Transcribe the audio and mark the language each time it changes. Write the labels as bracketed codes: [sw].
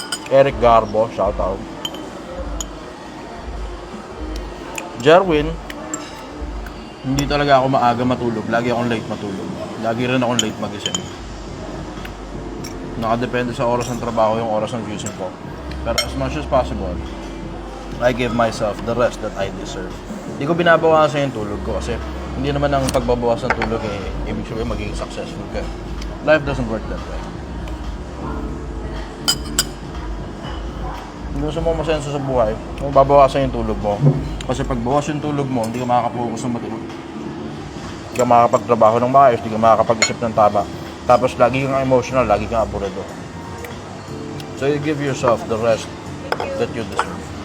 [en] Eric Garbo, shoutout. [tl] Jerwin, hindi talaga ako maaga matulog. Lagi akong late matulog. Lagi rin akong late magising. Nakadepende sa oras ng trabaho yung oras ng gising ko. [en] Pero as much as possible, I give myself the rest that I deserve. [tl] Hindi ko binabawasan yung tulog ko kasi hindi naman ang pagbabawas ng tulog ibig sabihin magiging successful ka. [en] Life doesn't work that way. [tl] Kung gusto mo masenso sa buhay, kung babawasan yung tulog mo. Kasi pag bawas yung tulog mo, hindi ka makakapokus ng matulog. Hindi ka makakapagtrabaho ng maayos, hindi ka makakapag-isip ng tama. Tapos lagi kang emotional, lagi kang apurado. [en] So you give yourself the rest that you deserve.